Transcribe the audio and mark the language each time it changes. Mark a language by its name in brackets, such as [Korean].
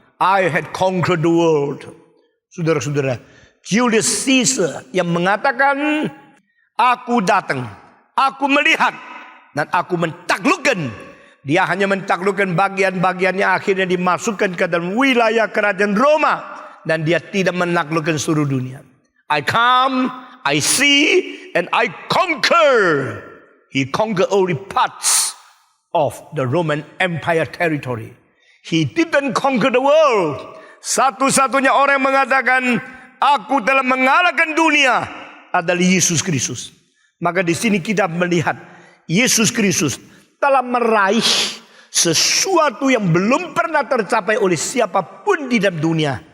[English] I had conquered the world. [Indonesian] Saudara-saudara, Julius Caesar yang mengatakan, aku datang, aku melihat, dan aku mentaklukkan. Dia hanya mentaklukkan bagian-bagiannya, akhirnya dimasukkan ke dalam wilayah kerajaan Roma. Dan dia tidak menaklukkan seluruh dunia. [English] I come, I see, and I conquer. He conquered only parts of the Roman Empire territory. He didn't conquer the world. [Indonesian] Satu-satunya orang yang mengatakan, aku telah mengalahkan dunia, adalah Yesus Kristus. Maka di sini kita melihat Yesus Kristus telah meraih sesuatu yang belum pernah tercapai oleh siapapun di dalam dunia.